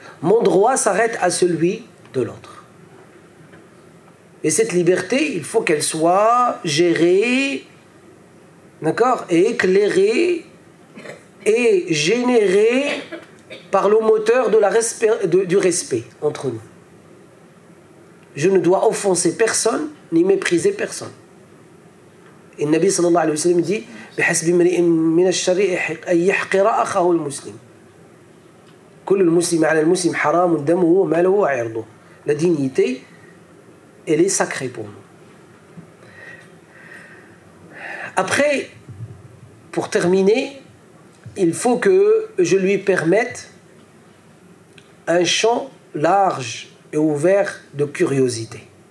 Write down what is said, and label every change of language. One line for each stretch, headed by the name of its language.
French: Mon droit s'arrête à celui de l'autre. Et cette liberté, il faut qu'elle soit gérée, d'accord, et éclairée et générée par le moteur du respect entre nous. Je ne dois offenser personne ni mépriser personne. Et le Nabi sallallahu alayhi wa sallam dit
Arabic: بحسب امرئ من الشر أن يحقر أخاه المسلم. كل المسلم على المسلم حرام دمه وماله وعرضه.
French: La dignité, elle est sacrée pour nous. Après, pour terminer, il faut que je lui permette un champ large et ouvert de curiosité.